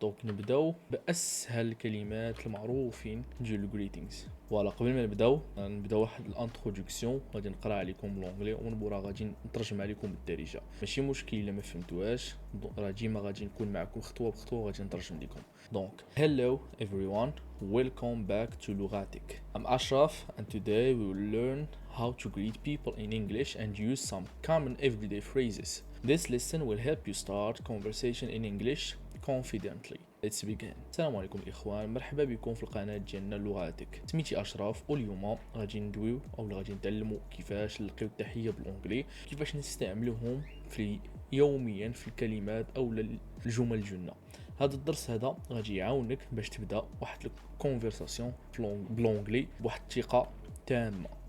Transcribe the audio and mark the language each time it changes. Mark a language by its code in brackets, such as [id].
[ar] دونك نبداو باسهل الكلمات المعروفين ديال الجريتينغز. فوالا قبل ما نبداو واحد الانتروداكسيون غادي نقرا عليكم بلونجلي ومن مورا غادي نترجم عليكم بالدارجه. ماشي مشكل الا ما فهمتوهاش، راه ديما غادي نكون معكم خطوه بخطوه غادي نترجم لكم. [en] دونك hello everyone, welcome back to لغاتك. I'm Ashraf and today we will learn how to greet people in English and use some common everyday phrases. This lesson will help you start conversation in English confidently. Let's begin. [ar] السلام عليكم الاخوان، مرحبا بكم في القناه ديالنا لغاتك. سميتي اشرف واليوم غادي ندويو او غادي نتعلموا كيفاش نلقيو التحيه بالانجلي، كيفاش نستعملوهم في يوميا في الكلمات او الجمل ديالنا. هذا الدرس غادي يعاونك باش تبدا واحد الكونفرساسيون بلونجلي بواحد الثقه تامه.